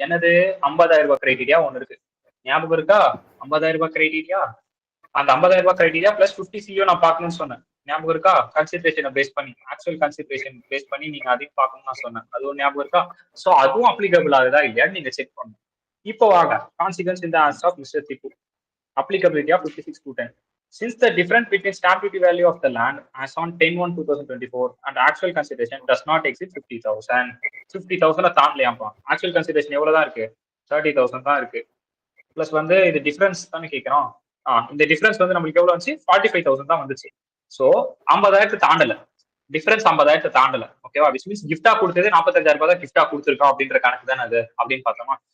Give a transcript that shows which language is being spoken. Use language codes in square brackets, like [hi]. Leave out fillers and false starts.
[ta] என்னது? 50,000 ரூபாய் கிரைட்டீரியா ஒன்று இருக்கு. ஞாபகம் இருக்கா? 50,000 ரூபாய் கிரைட்டீரியா. அந்த 50,000 ரூபாய் கிரைட்டீரியா பிளஸ் 50 நான் பார்க்கணும்னு சொன்னேன். ஞாபகம் இருக்கா? கன்சிடரேஷனை பேஸ் பண்ணி, ஆக்சுவல் கன்சிடரேஷன் பேஸ் பண்ணி நீங்க அதையும் பார்க்கணும்னு நான் சொன்னேன். அது ஒரு ஞாபகம் இருக்கா? ஸோ அதுவும் அப்ளிகபிள் ஆகுதா இல்லையான்னு நீங்க செக் பண்ணணும். இப்போ வாங்க, கான்சிக்வன்ஸ் இந்த answer of mister Tipu. [en] applicability of 56(2)10. Since the difference between stamp duty value of the land as on 10/1/2024 and actual consideration does not exceed 50,000. [ta] 50,000 தாண்டலையாம்பா. Actual consideration எவ்வளவுதான் இருக்கு? 30,000 தான் இருக்கு. பிளஸ் வந்து இது டிஃபரன்ஸ் தானே கேட்கிறோம். இந்த டிஃபரன்ஸ் வந்து நம்மளுக்கு எவ்வளவு வந்துச்சு? 45,000 தான் வந்துச்சு. ஸோ 50,000 தாண்டல. டிஃபரன்ஸ் 50,000 தாண்டல. ஓகேவா? விச் மீன்ஸ் கிஃப்டா கொடுத்தது 45,000 ரூபாய் தான் கிஃப்டா கொடுத்துருக்கோம் அப்படின்ற கணக்கு தானே அது அப்படின்னு பார்த்தோமா?